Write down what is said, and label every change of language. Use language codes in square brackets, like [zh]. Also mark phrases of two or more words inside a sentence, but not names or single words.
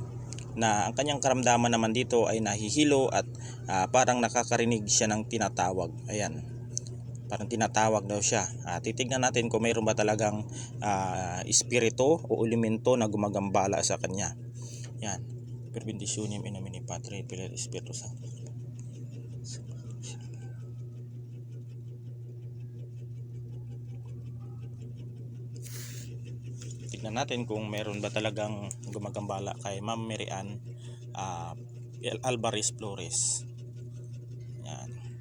[tl] Na ang kanyang karamdaman naman dito ay nahihilo at parang nakakarinig siya ng tinatawag. Ayan. Parang tinatawag daw siya. Titignan natin kung mayroon ba talagang espiritu o elemento na gumagambala sa kanya. Yan. [la] Per benditionem in nomine Patri et Filii et Spiritus Sancti. [tl] Tignan natin kung meron ba talagang gumagambala kay Ma'am Mary Ann Alvarez Flores. Yan.